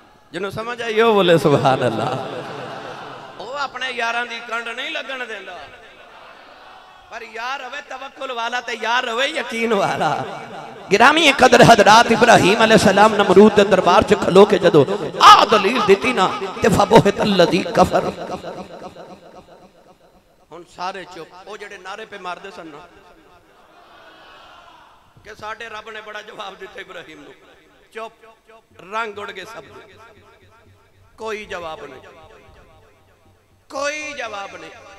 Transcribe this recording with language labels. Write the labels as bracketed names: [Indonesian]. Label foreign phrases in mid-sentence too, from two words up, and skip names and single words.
[Punjabi] جنہاں نوں سمجھ آئی ہو بولے سبحان اللہ. وہ اپنے یاراں دی کنڈ نہیں لگن دیندا، پر یار ہووے توکل والا تے یار ہووے یقین والا. گرامی قدر حضرات ابراہیم [Arabic] عليه السلام [Punjabi] نمرود دے دربار چ کھلو کے جدوں آ دلیل دتی نا تے [Arabic] فبهت الذي كفر. [Punjabi] ہن سارے چپ، او جیہڑے نعرے پے ماردے سن نا کہ ساڈے رب نے بڑا جواب دتا ابراہیم نوں، چپ، رنگ اڈ گئے سب. کوئی جواب نہیں، کوئی جواب نہیں.